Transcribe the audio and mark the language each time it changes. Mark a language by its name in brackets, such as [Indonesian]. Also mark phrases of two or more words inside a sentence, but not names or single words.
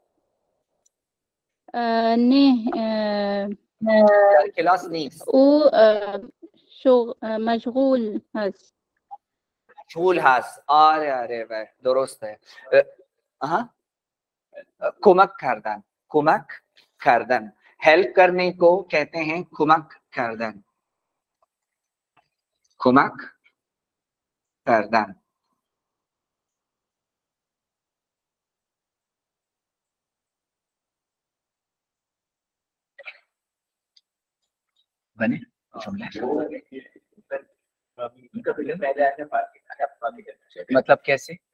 [Persian] نه در کلاس نیست. او مشغول هست. مشغول هست. آره درسته. کمک کردن، کمک کردن، [Urdu] ہیلپ کرنے کو کہتے ہیں [Persian] کمک کردن، کمک کردن. [Urdu] بنے مطلب کیسے؟